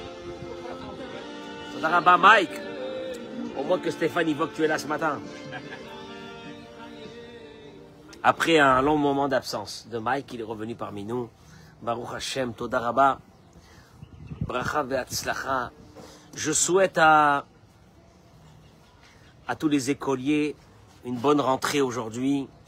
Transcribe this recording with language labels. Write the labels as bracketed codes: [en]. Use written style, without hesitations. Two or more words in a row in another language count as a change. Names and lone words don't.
[he] תודה רבה Mike. [fr] Au moins que Stéphane il voit que tu es là ce matin. Après un long moment d'absence de Mike, il est revenu parmi nous. [he] ברוך השם, תודה רבה. ברכה והצלחה. [fr] Je souhaite à tous les écoliers une bonne rentrée aujourd'hui.